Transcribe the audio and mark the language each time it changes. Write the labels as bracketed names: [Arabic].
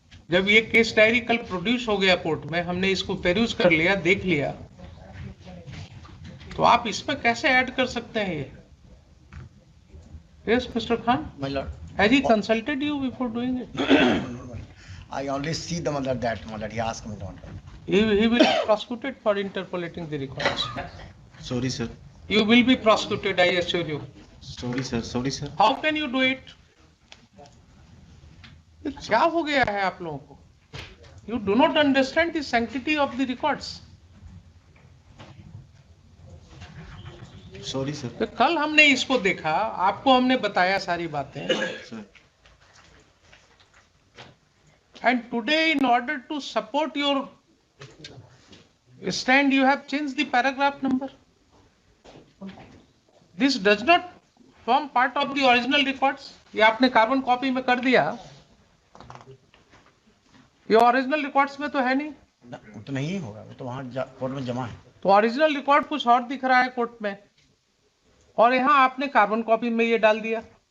[Hindi] जब ये case diary कल प्रोड्यूस हो गया कोर्ट में, हमने इसको पेरूज कर लिया, देख लिया, तो आप इसमें कैसे ऐड कर सकते हैं ये? [English] Yes mister Khan, My lord, has he consulted you before doing it? I only see the mother that mother. He asked me not. He will be prosecuted for interpolating the records. Sorry sir, You will be prosecuted, I assure you. Sorry sir, sorry sir. How can you do it? [Hindi] ये क्या हो गया है आप लोगों को? [English] You do not understand the sanctity of the records. Sorry sir. [Hindi] तो कल हमने इसको देखा, आपको हमने बताया सारी बातें, [English] Sir and today in order to support your stand you have changed the paragraph number. This does not form part of the original records. [Hindi] ये आपने कार्बन कॉपी में कर दिया, ये ओरिजिनल रिकॉर्ड्स में तो है नहीं। वो तो नहीं होगा, वो तो वहाँ कोर्ट में जमा है। तो ओरिजिनल रिकॉर्ड कुछ और दिख रहा है कोर्ट में, और यहाँ आपने कार्बन कॉपी में ये डाल दिया।